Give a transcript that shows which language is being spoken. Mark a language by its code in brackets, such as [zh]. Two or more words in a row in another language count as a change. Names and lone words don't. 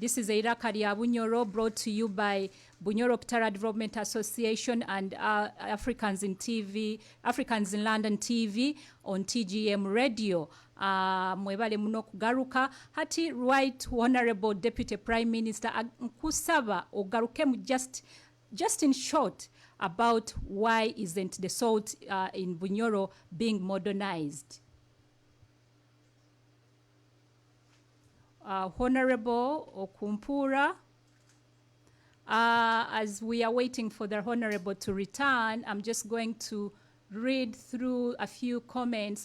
[en] This is Iraka lya Bunyoro, brought to you by Bunyoro Kitara Development Association and Africans in London TV on TGM Radio. [nyo] Mwebale muno kugaruka hati [en] Right Honorable Deputy Prime Minister [nyo] nkusaba ogarukemu [en] just in short about why isn't the salt in Bunyoro being modernized. Honorable Okumpura, as we are waiting for the Honorable to return, I'm just going to read through a few comments.